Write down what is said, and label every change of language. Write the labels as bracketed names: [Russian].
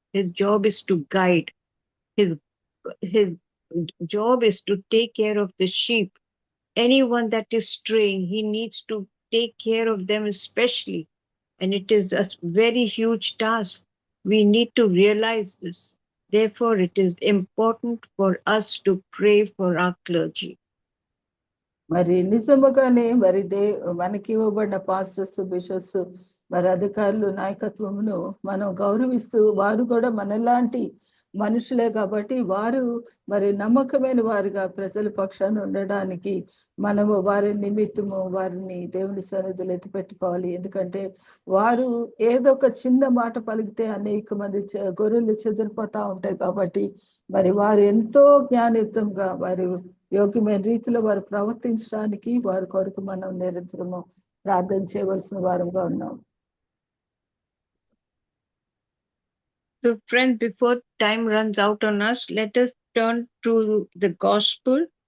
[English] His job is to guide. His job is to take care of the sheep. Anyone that is straying, he needs to take care of them especially. And it is a very huge task. We need to realize this. Therefore, it is important for us to pray for our clergy. [Telugu] మరి నిజముగానే మరి మనకి ఇవ్వబడిన pastors, bishops, మరి అధికారులు నాయకత్వమును మనం గౌరవిస్తూ వారు కూడా మనలాంటి మనుషులే కాబట్టి వారు మరి నమ్మకమైన వారిగా ప్రజల పక్షాన ఉండడానికి మనము వారి నిమిత్తము వారిని దేవుని సన్నిధిలో ఎత్తిపెట్టుకోవాలి. ఎందుకంటే వారు ఏదో ఒక చిన్న మాట పలికితే అనేక మంది గొర్రెలు చెదిరిపోతా ఉంటాయి కాబట్టి మరి వారు ఎంతో జ్ఞానయుక్తంగా వారు యోగ్యమైన రీతిలో వారు ప్రవర్తించడానికి వారి కొరకు మనం నిరంతరము ప్రార్థన చేయవలసిన వారంగా ఉన్నాం. [English] So friends, before time runs out on us, let us turn to the gospel